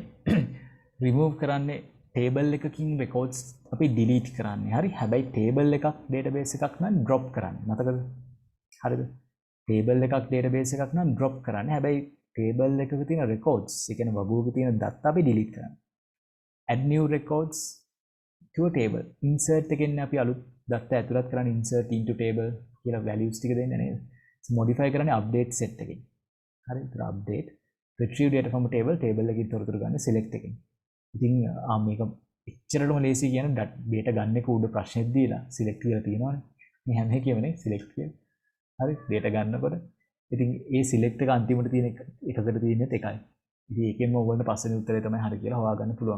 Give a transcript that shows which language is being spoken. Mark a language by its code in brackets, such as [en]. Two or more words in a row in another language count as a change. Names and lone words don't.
[si] remove කරන්නේ table එකකින් records අපි delete කරන්නේ. හරි. හැබැයි table එකක් database එකක් නම් drop කරන්නේ. මතකද? හරිද? table එකක් database එකක් නම් drop කරන්නේ. හැබැයි table එකක තියෙන records, ඒ කියන්නේ වගුවක තියෙන data අපි delete කරන්නේ. [en] add new records to a table. [si] insert එකෙන් අපි අලුත් data ඇතුළත් කරන්නේ [en] insert into table [si] කියලා values ටික දෙන්න නේද? modify කරන්නේ [en] update set [si] එකෙන්. හරි. ඒතර [en] update retrieve data from a table [si] එකකින් තොරතුරු ගන්න select එකෙන්. ඉතින් මේක එච්චරටම ලේසි කියන data ගන්න එක උඩ ප්‍රශ්නෙත් දීලා select කියලා තියෙනවානේ. මේ හැම එකෙමනේ select කියලා. හරි. data ගන්නකොට ඉතින් ඒ select එක අන්තිමට තියෙන එකකට තියෙනෙත් එකයි. ඉතින් ඒකෙන්ම ඔයගොල්ලන්ට පස්වෙනි උත්තරේ තමයි හරි කියලා හොයාගන්න පුළුවන්.